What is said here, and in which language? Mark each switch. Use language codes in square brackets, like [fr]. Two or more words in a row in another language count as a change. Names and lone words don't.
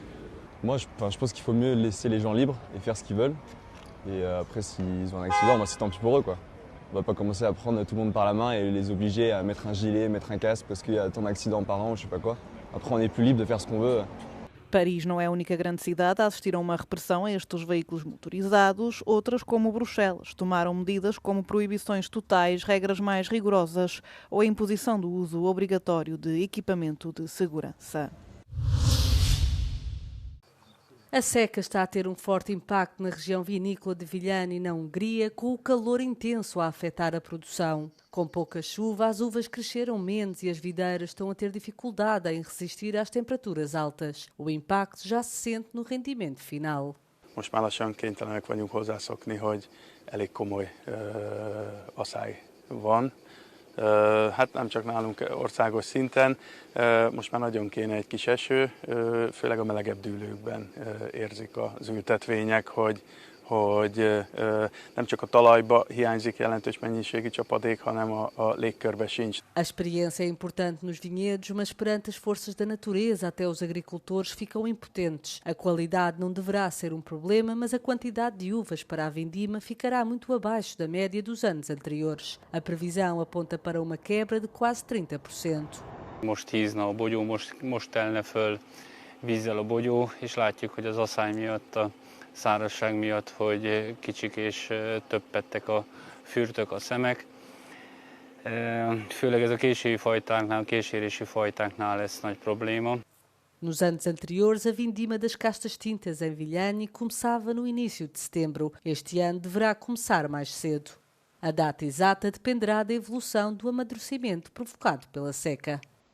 [fr] Moi je pense qu'il faut mieux laisser les gens libres et faire ce qu'ils veulent. Et après, s'ils ont un accident, c'est tant pis pour eux, quoi. On va pas commencer à prendre tout le monde par la main et les obliger à mettre un gilet, mettre un casque parce qu'il y a tant d'accidents par an ou je sais pas quoi. Après, on est plus libre de faire ce qu'on veut. [pt] Paris não é a única grande cidade a assistir a uma repressão a estes veículos motorizados. Outras, como Bruxelas, tomaram medidas como proibições totais, regras mais rigorosas ou a imposição do uso obrigatório de equipamento de segurança. A seca está a ter um forte impacto na região vinícola de Vilhena e na Hungria, com o calor intenso a afetar a produção. Com pouca chuva, as uvas cresceram menos e as videiras estão a ter dificuldade em resistir às temperaturas altas. O impacto já se sente no rendimento final. [hu] Most már lassan kénytelenek vagyunk hozzászokni, hogy elég komoly asszály van. Hát nem csak nálunk országos szinten, most már nagyon kéne egy kis eső, főleg a melegebb dűlőkben érzik az ültetvények, hogy nem csak a talajba hiányzik jelentős mennyiségű csapadék, hanem a légkörbe sincs. [pt] A experiência é importante nos vinhedos, mas perante as forças da natureza, até os agricultores ficam impotentes. A qualidade não deverá ser um problema, mas a quantidade de uvas para a vindima ficará muito abaixo da média dos anos anteriores. A previsão aponta para uma quebra de quase 30%. [hu] Most hízna a bogyó, most telne föl vízzel a bogyó, és látjuk, hogy az asszály miatt, a szárazság miatt, hogy kicsik és többettek a fürtök, a szemek. Főleg ez a késérési fajtáknál lesz nagy probléma. [pt] Nos anos anteriores, a vindima das castas tintas em Vilhena começava no início de setembro. Este ano deverá começar mais cedo. A data exata dependerá da evolução do amadurecimento provocado pela seca.